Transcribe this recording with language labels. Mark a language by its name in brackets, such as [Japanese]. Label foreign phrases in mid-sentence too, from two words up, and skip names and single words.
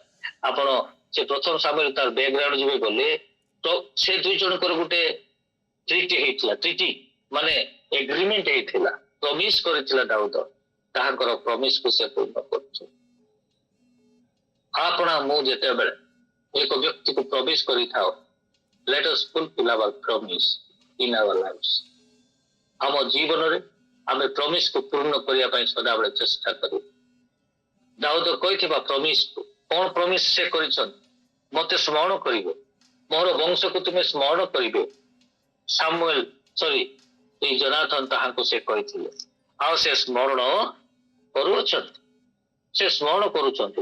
[Odia] ଆପଣ ସେ ପ୍ରଥମ ସାମୁଏଲ ତାର ବ୍ୟାକଗ୍ରାଉଣ୍ଡ ଯିବେ ଗଲେ, ତ ସେ 2 ଜଣଙ୍କର ଗୋଟେ ଟ୍ରିଟି ହେଇଥିଲା, ଟ୍ରିଟି ମାନେ ଏଗ୍ରିମେଣ୍ଟ ହେଇଥିଲା, ପ୍ରମିସ କରିଥିଲା ଦାଉଦ, ତାହାଙ୍କର ପ୍ରମିସକୁ ସେ ପୂର୍ଣ୍ଣ କରୁଛନ୍ତି। ଆପଣ ମୁଁ ଯେତେବେଳେ ଏକ ବ୍ୟକ୍ତିକୁ ପ୍ରମିସ କରିଥାଉ, [English] let us fulfill our promise in our lives। [Odia] ଆମ ଜୀବନରେ ଆମେ ପ୍ରମିସକୁ ପୂର୍ଣ୍ଣ କରିବା ପାଇଁ ସଦାବେଳେ ଚେଷ୍ଟା କରୁ। ଦାଉଦ କହିଥିବା ପ୍ରମିସ କଣ ପ୍ରମିସ ସେ କରିଛନ୍ତି? ମତେ ସ୍ମରଣ କରିବ, ମୋର ବଂଶକୁ ତୁମେ ସ୍ମରଣ କରିବେ। ସାମୁଏଲ ଏଇ ଜନାଥନ ତାହାଙ୍କୁ ସେ କହିଥିଲେ, ଆଉ ସେ ସ୍ମରଣ କରୁଅଛନ୍ତି, ସେ ସ୍ମରଣ କରୁଛନ୍ତି।